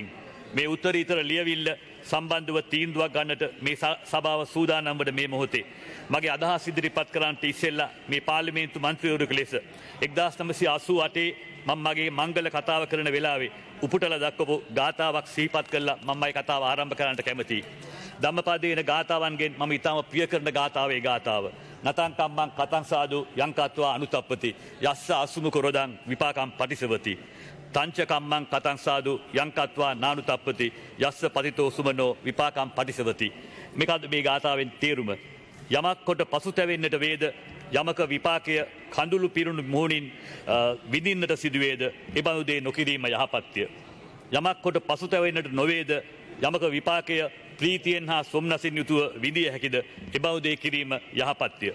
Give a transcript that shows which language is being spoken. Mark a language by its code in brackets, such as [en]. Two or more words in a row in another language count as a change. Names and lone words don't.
[si] මේ උත්තරීතර ලියවිල්ල සම්බන්ධව තීන්දුවක් ගන්නට මේ සභාව සූදානම් වන මේ මොහොතේ මගේ අදහස් ඉදිරිපත් කරන්නට ඉස්සෙල්ලා මේ පාර්ලිමේන්තු මන්ත්‍රීවරයෙකු ලෙස 1988 මම මගේ මංගල කතාව කරන වෙලාවේ උපුටලා දක්වපු ගාථාවක් සිහිපත් කළා මම මේ කතාව ආරම්භ කරන්නට කැමතියි. ධම්මපදයේන ගාථාවන්ගෙන් මම ඊටම ප්‍රිය කරන ගාථාවේ ගාථාව. [pi] නතං කම්මං කතං සාදු යංකත්වා අනුතප්පති යස්ස අසුමුඛ රොදං විපාකම් පටිසවති. තංච කම්මං කතං සාදු යංකත්වා නානුතප්පති යස්ස පතිතෝ සුමනෝ විපාකම් පටිසවති. [si] මේකද මේ ගාථාවෙන් තේරුම. යමක් කොට පසුතැවෙන්නට වේද යමක විපාකය කඳුළු පිරුණු මුහුණින් විඳින්නට සිදුවේද එබඳු දේ නොකිරීම යහපත්ය. යමක් කොට පසුතැවෙන්නට නොවේද යමක විපාකය ප්‍රීතියෙන් හා සොම්නසින් යුතුව විඳිය හැකිද එබඳු දේ කිරීම යහපත්ය.